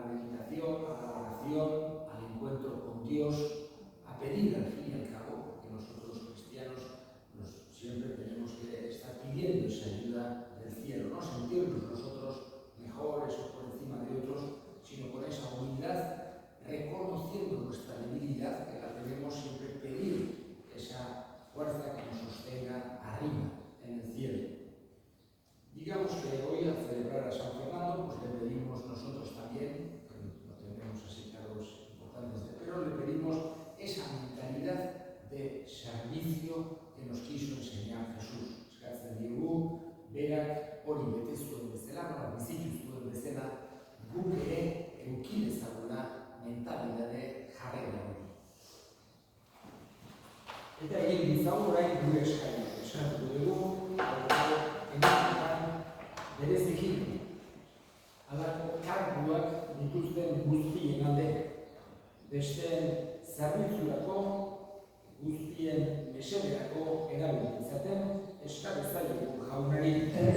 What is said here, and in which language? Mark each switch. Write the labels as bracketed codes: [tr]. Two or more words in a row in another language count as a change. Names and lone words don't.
[es] meditación, a la oración, al encuentro con Dios, a pedir al fin y al cabo, porque nosotros cristianos siempre tenemos que estar pidiendo esa ayuda del cielo, no sentirnos nosotros mejores o por encima de otros, sino con esa humildad, reconociendo nuestra debilidad, que la debemos siempre pedir esa fuerza que nos sostenga arriba, en el cielo. Digamos que hoy, al celebrar a San Fernando, pues le pedimos nosotros también, no tenemos así cargos importantes, pero le pedimos esa mentalidad de servicio que nos quiso enseñar Jesús. [eu] Eskatzen digu, berak hori bete zuen bezala, bizitu zuen bezala, guk ere eduki dezagula mentalidade jarrera hori. Eta egin ditzagun orain gure eskaria. Eskatuko dugu, enetan bereziki halako karguak dituzten guztien alde, besteen zerbitzurako, guztien mesederako erabili izaten, eskatzaileku jaunari.